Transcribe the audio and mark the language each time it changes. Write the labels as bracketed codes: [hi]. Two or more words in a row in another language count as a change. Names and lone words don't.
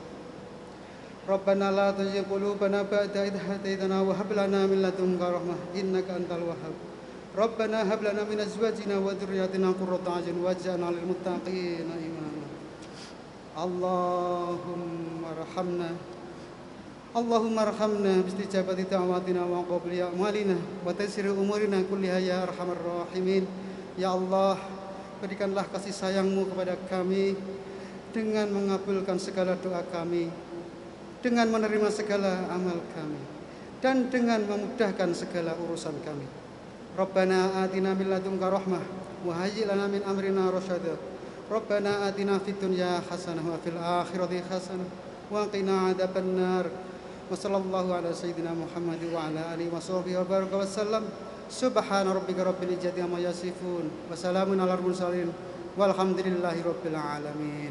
[ar] ربنا لا تزغ قلوبنا بعد إذ هديتنا وهب لنا من لدنك رحمة إنك أنت الوهاب. ربنا هب لنا من أزواجنا وذرياتنا قرة أعين واجعلنا للمتقين إماما. اللهم ارحمنا باستجابة دعوتنا وقبول أعمالنا وتيسير أمورنا كلها يا أرحم الراحمين. [id] Ya Allah, berikanlah kasih sayang-Mu kepada kami dengan mengabulkan segala doa kami, dengan menerima segala amal kami, dan dengan memudahkan segala urusan kami. [ar] ربنا آتنا من لدنك رحمة وهيئ لنا من أمرنا رشدا. ربنا آتنا في الدنيا حسنة وفي الآخرة حسنة وقنا عذاب النار. وصلى الله على سيدنا محمد وعلى آله وصحبه وبارك وسلم. سبحان ربك رب العزة عما يصفون وسلام على المرسلين والحمد لله رب العالمين.